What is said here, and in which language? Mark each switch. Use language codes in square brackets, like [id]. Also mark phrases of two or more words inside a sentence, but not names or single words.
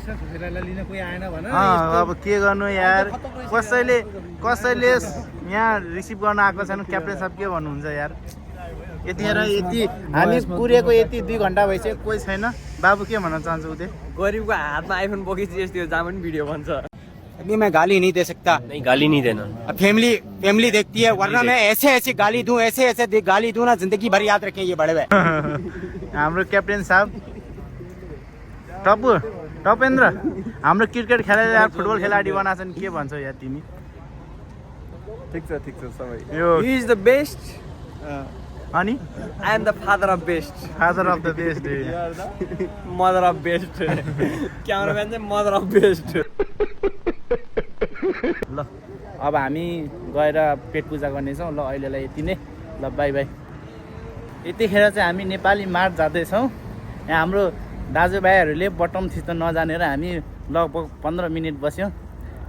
[ne] अब के गर्नु यार, कसैले यहाँ रिसिभ गर्न आएको छैन। क्याप्टेन साहब के भन्नुहुन्छ यार? यतिखेर हामी पुगेको 2 घन्टा भइसक्यो, कोही छैन। बाबु के भन्न चाहन्छु? उदय गरिबको हातमा आइफोन बोकेपछि यस्तो जहाँ पनि भिडियो बन्छ। [hi] अभी मैं गाली नहीं दे सकता। नहीं गाली नहीं देना। फैमिली देखती है, वरना मैं ऐसे गाली दूं, ऐसे गाली दूं ना, जिंदगी भर याद रखें ये बड़े भाई। [ne] हाम्रो क्याप्टेन साहब टपेन्द्र हाम्रो क्रिकेट खेलाडी यार, फुटबल खेलाडी बनाछन्। के भन्छौ यार तिमी? ठिक छ सबै। [en] He is the best. [ne] अनि [en] I am the father of best. father of the best. Mother of best. [ne] क्यामेराम्यान चाहिँ [en] mother of best. [ne] ल अब हामी गएर पेट पूजा गर्नेछौँ। ल अहिलेलाई यति नै। ल बाई बाई। यतिखेर चाहिँ हामी नेपाली मार्च जाँदैछौँ। यहाँ हाम्रो दाजुभाइहरूले बटम थिच्न नजानेर हामी लगभग 15 मिनट बस्यौँ।